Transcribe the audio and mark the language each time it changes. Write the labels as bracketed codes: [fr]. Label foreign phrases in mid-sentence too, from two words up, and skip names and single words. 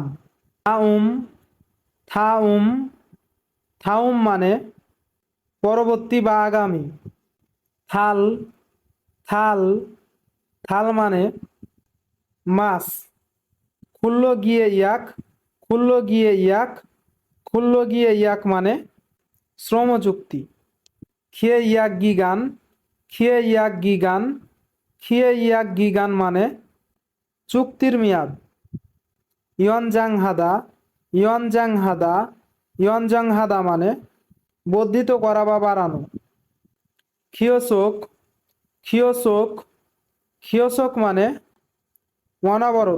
[bn] থাউম, থাউম, থাউম মানে পরবর্তী বা আগামী। থাল, থাল, থাল মানে মাস। খুল্লো গিয়ে ইয়াক, খুল্লো গিয়ে ইয়াক, খুল্লো গিয়ে ইয়াক মানে শ্রম চুক্তি। খিয়ে ইয়াক গিগান, খিয়ে ইয়াক গিগান, খিয়ে ইয়াক গিগান মানে চুক্তির মেয়াদ। ইয়নজাং হাদা, ইয়নজাং হাদা, ইয়নজাং হাদা মানে বর্ধিত করা বা বাড়ানো। খিওসোক, খিওসোক, খিওসোক মানে অনবরত।